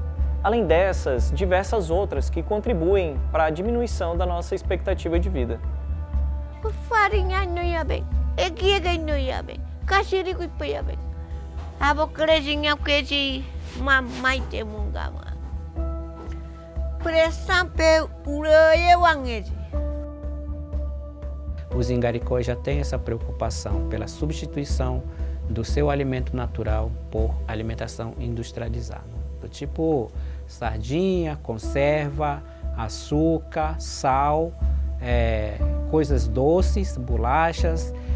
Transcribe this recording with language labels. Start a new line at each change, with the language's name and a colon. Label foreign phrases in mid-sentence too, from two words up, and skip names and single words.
Portuguese: Além dessas, diversas outras que contribuem para a diminuição da nossa expectativa de vida. Farinha não ia bem, equiga não ia bem, cachirico ia bem. Abocrezinha que mamãe te mungama.
Akawaio: Pressão pe ureie wangeji.
Portuguese: Os ingaricós já têm essa preocupação pela substituição do seu alimento natural por alimentação industrializada, do tipo sardinha, conserva, açúcar, sal, coisas doces, bolachas.